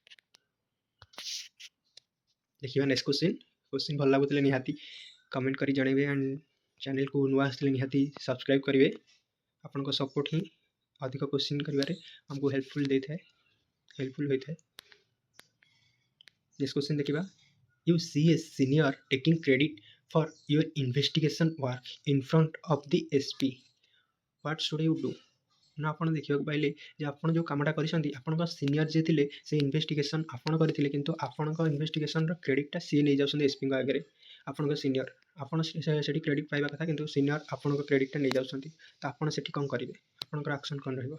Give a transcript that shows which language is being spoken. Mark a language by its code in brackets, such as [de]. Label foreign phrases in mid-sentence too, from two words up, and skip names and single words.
[or] ଦେଖିବା [en] next question [or] ଭଲ ଲାଗୁଥିଲେ ନିହାତି କମେଣ୍ଟ କରି ଜଣାଇବେ, ଆଣ୍ଡ ଚ୍ୟାନେଲକୁ ନୂଆ ଆସିଥିଲେ ନିହାତି ସବସ୍କ୍ରାଇବ୍ କରିବେ। ଆପଣଙ୍କ ସପୋର୍ଟ ହିଁ ଅଧିକ କୋଶ୍ଚିନ୍ କରିବାରେ ଆମକୁ ହେଲ୍ପଫୁଲ୍ ହୋଇଥାଏ। [en] next question [or] ଦେଖିବା। [en] You see a senior taking credit for your investigation work in front of the SP. What should you do? [or] ନା ଆପଣ ଦେଖିବାକୁ ପାଇଲେ ଯେ ଆପଣ ଯେଉଁ କାମଟା କରିଛନ୍ତି, ଆପଣଙ୍କ ସିନିୟର ଯିଏ ଥିଲେ ସେ ଇନଭେଷ୍ଟିଗେସନ୍ ଆପଣ କରିଥିଲେ, କିନ୍ତୁ ଆପଣଙ୍କ ଇନଭେଷ୍ଟିଗେସନ୍ର କ୍ରେଡ଼ିଟ୍ଟା ସିଏ ନେଇଯାଉଛନ୍ତି ଏସ୍ପିଙ୍କ ଆଗରେ। ଆପଣଙ୍କ ସିନିୟର, ଆପଣ ସେଠି କ୍ରେଡ଼ିଟ୍ ପାଇବା କଥା, କିନ୍ତୁ ସିନିୟର ଆପଣଙ୍କ କ୍ରେଡ଼ିଟ୍ଟା ନେଇଯାଉଛନ୍ତି, ତ ଆପଣ ସେଠି କ'ଣ କରିବେ? ଆପଣଙ୍କର ଆକ୍ସନ୍ କ'ଣ ରହିବ?